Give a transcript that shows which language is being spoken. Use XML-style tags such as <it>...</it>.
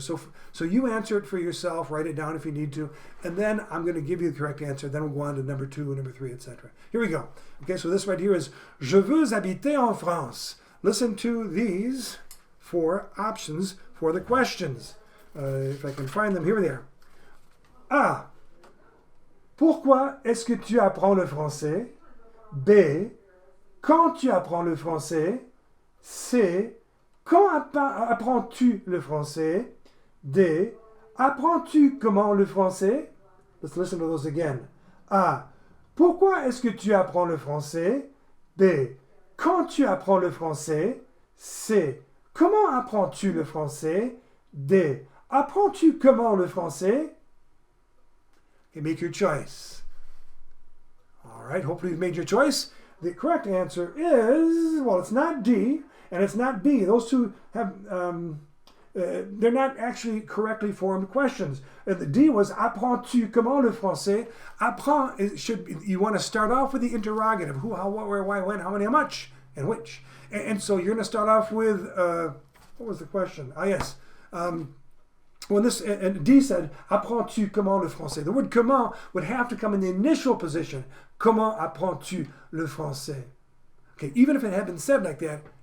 <en>So you answer it for yourself, write it down if you need to, and then I'm going to give you the correct answer. Then we'll go on to number 2, number 3, etc. Here we go. Okay, so this right here is</en> <fr>je veux habiter en France.</fr> <en>Listen to these 4 options for the questions. If I can find them, here they are. A.</en> <fr>Pourquoi est-ce que tu apprends le français? B. Quand tu apprends le français? C. Quand apprends-tu le français? D. Apprends-tu comment le français?</fr> <en>Let's listen to those again. A.</en> <fr>Pourquoi est-ce que tu apprends le français? B. Quand tu apprends le français? C. Comment apprends-tu le français? D. Apprends-tu comment le français?</fr> <en>Okay, make your choice. All right, hopefully you've made your choice. The correct answer is, well, it's not D. And it's not B. Those two have, they're not actually correctly formed questions. The D was,</en> <fr>apprends-tu comment le français?</fr> <en>Apprends, you want to start off with the interrogative. Who, how, what, where, why, when, how many, how much, and which. And so you're going to start off with, what was the question? Yes. When this, and D said,</en> <fr>apprends-tu comment le français?</fr> <en>The word comment would have to come in the initial position.</en> <fr>Comment apprends-tu le français?</fr> <en>Okay, even if it had been said like that,</en>